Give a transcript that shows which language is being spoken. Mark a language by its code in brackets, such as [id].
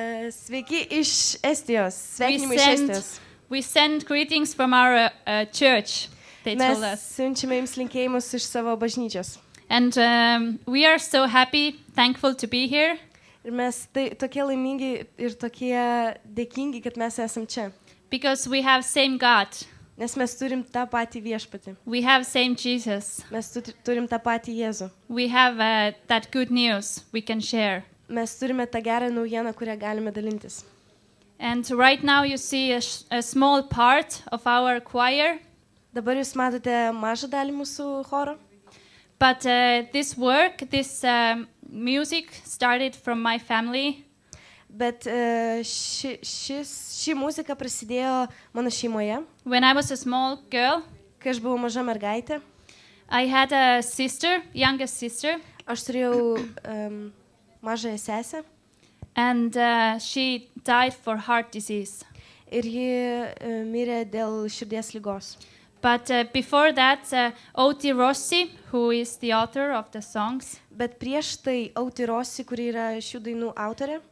[lt] Sveiki iš Estijos, sveikinimai iš Estijos. [en] We send greetings from our church, they [lt] Mes [en] told us. [lt] siunčiame jums linkėjimus iš savo bažnyčios. [en] And we are so happy, thankful to be here. [lt] Ir mes tokie laimingi ir tokie dėkingi, kad mes esam čia. [en] Because we have same God. [lt] Nes mes turim tą patį viešpatį. [en] We have same Jesus. [lt] Mes turim tą patį Jėzų. [en] We have that good news we can share. [lt] Mes turime tą gerą naujieną, kurią galime dalintis. [en] And right now you see a small part of our choir. [lt] Dabar jūs matote mažą dalį mūsų choro. [en] But this work, this music started from my family. [lt] Bet ši muzika prasidėjo mano šeimoje, [en] When I was a small girl, [lt] kai aš buvau maža mergaitė. [en] I had a sister, youngest sister, [lt] Aš turėjau mažąją sesę [en] and she died for heart disease. [lt] ir ji mirė dėl širdies ligos. [en] But before that, Outi Rossi, who is the author of the songs, [lt] Bet prieš tai Outi Rossi, kuri yra šių dainų autorė,